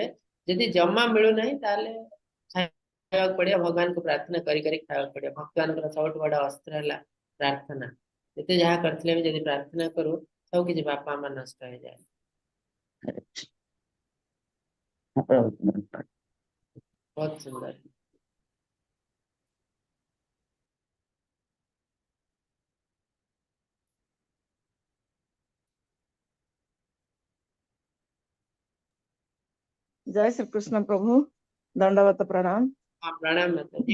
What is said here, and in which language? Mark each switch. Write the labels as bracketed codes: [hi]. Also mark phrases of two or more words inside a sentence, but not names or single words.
[or] ଯଦି ଜମା ମିଳୁନାହିଁ ତାହେଲେ ଖାଇବାକୁ ପଡିବ, ଭଗବାନଙ୍କୁ ପ୍ରାର୍ଥନା କରି କରି ଖାଇବାକୁ ପଡିବ। ଭଗବାନଙ୍କର ସବୁଠୁ ବଡ ଅସ୍ତ୍ର ହେଲା ପ୍ରାର୍ଥନା। ଯେତେ ଯାହା କରିଥିଲେ ବି ଯଦି ପ୍ରାର୍ଥନା କରୁ, ସବୁ କିଛି ପାପ ଆମର ନଷ୍ଟ ହେଇଯାଏ। ହଁ, ପ୍ରଭୁ ବହୁତ ସୁନ୍ଦର। [hi] जय श्री कृष्ण प्रभु, दंडवत प्रणाम। हाँ, प्रणाम माताजी।